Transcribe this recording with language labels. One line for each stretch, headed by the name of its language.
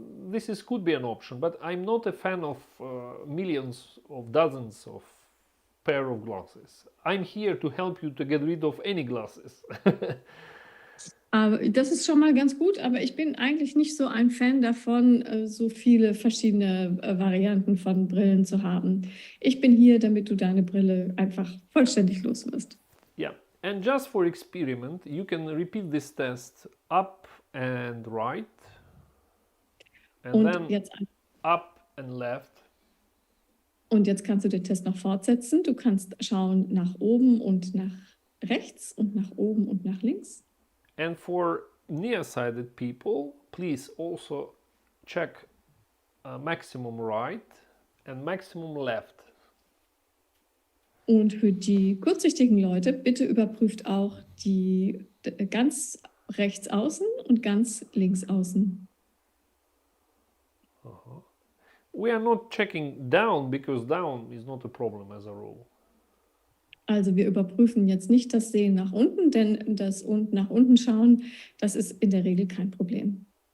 English: This could be an option, but I'm not a fan of millions of dozens of pair of glasses. I'm here to help you to get rid of any glasses.
German: Das ist schon mal ganz gut, aber ich bin eigentlich nicht so ein Fan davon, so viele verschiedene Varianten von Brillen zu haben. Ich bin hier, damit du deine Brille einfach vollständig los wirst.
English: Yeah, and just for experiment, you can repeat this test up and right. And
German: und
English: then
German: jetzt
English: up and left.
German: Und jetzt kannst du den Test noch fortsetzen. Du kannst schauen nach oben und nach rechts und nach oben und nach links.
English: And for nearsighted people, please also check maximum right and maximum left.
German: Und für die kurzsichtigen Leute, bitte überprüft auch die ganz rechts außen und ganz links außen.
English: We are not checking down because down is not a problem as a rule.
German: Also wir überprüfen jetzt nicht das Sehen nach unten, denn das nach unten schauen, das ist in der Regel kein Problem.